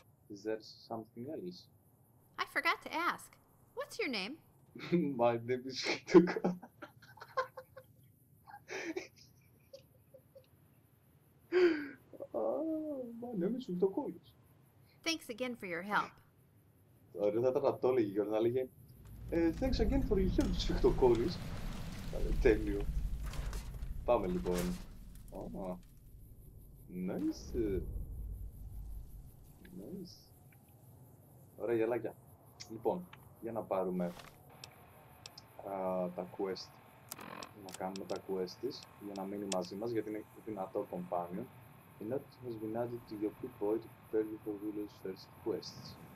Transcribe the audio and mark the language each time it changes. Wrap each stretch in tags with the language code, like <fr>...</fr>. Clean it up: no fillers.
<en>Is there something else? I forgot to ask. What's your name? My name is Tuka. My name is Tuka. Thanks again for your help.</en> <el>Ωραία, θα ήταν να το έλεγε και να έλεγε</el> <en>Thanks again for your help,</en> <el>Σφιχτοκόλλης. Τέλειο. Πάμε λοιπόν.</el> <en>Nice.</en> <el>Nice. Ωραία γελάκια. Λοιπόν, για να πάρουμε τα quest. Να κάνουμε τα quest της για να μείνει μαζί μας γιατί είναι δυνατό companion.</el> <en>The note has been added to your boy to prepare you for Willow's first quests.</en>